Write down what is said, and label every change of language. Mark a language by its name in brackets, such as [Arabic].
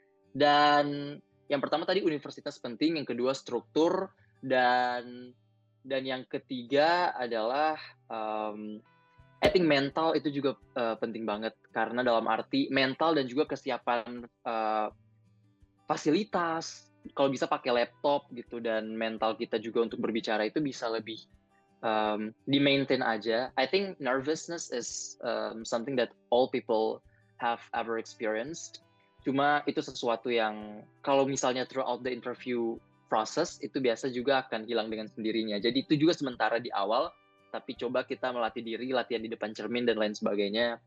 [Indonesian] Dan yang pertama tadi universitas penting, yang kedua struktur, dan yang ketiga adalah [English] I think [Indonesian] mental itu juga penting banget, karena dalam arti mental dan juga kesiapan fasilitas, kalau bisa pakai laptop gitu, dan mental kita juga untuk berbicara itu bisa lebih di-maintain aja. [English] I think nervousness is something that all people have ever experienced. [Indonesian] Cuma itu sesuatu yang kalau misalnya [English] throughout the interview process [Indonesian] itu biasa juga akan hilang dengan sendirinya. Jadi itu juga sementara di awal, tapi coba kita melatih diri, latihan di depan cermin dan lain sebagainya.